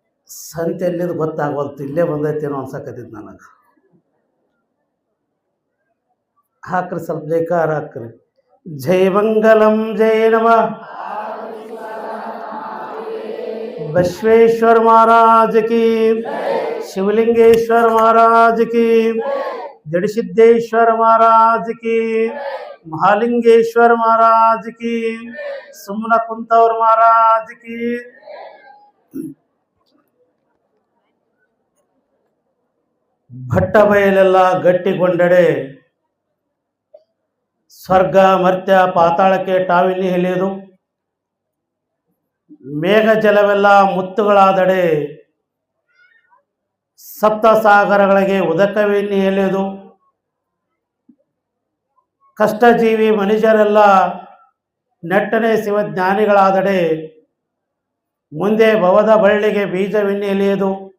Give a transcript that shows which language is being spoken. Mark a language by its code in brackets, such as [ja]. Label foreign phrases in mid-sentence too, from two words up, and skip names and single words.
[kn] ಸಂತೆ ಎಲ್ಲಿದು ಗೊತ್ತಾಗೋಲ್ತು, ಇಲ್ಲೇ ಬಂದೈತೇನೋ ಅನ್ಸಕತ್ತಿತ್ತು ನನಗೆ. ಹಾಕ್ರಿ ಸ್ವಲ್ಪ ಜೈಕಾರ ಹಾಕ್ರಿ. ಜೈ ಮಂಗಲಂ ಜೈ ನಮಃ [hi] बसवेश्वर महाराज की, शिवलिंगेश्वर महाराज की, जड़सिद्धेश्वर महाराज की, महालिंगेश्वर महाराज की, सुमनकुंतौर महाराज की. [kn] ಭಟ್ಟ ಬಯಲೆಲ್ಲ ಗಟ್ಟಿಗೊಂಡಡೆ ಸ್ವರ್ಗ ಮರ್ತ್ಯ ಪಾತಾಳಕ್ಕೆ ಟಾವಿಲಿ ಎಳೆಯುವುದು, ಮೇಘ ಜಲವೆಲ್ಲ ಮುತ್ತುಗಳಾದಡೆ ಸಪ್ತ ಸಾಗರಗಳಿಗೆ ಉದಕವೆನ್ನಿ ಎಳೆಯುವುದು, ಕಷ್ಟಜೀವಿ ಮನುಷ್ಯರೆಲ್ಲ ನೆಟ್ಟನೆ ಶಿವಜ್ಞಾನಿಗಳಾದಡೆ ಮುಂದೆ ಭವದ ಬಳ್ಳಿಗೆ ಬೀಜವೆನ್ನಿ ಎಳೆಯುವುದು.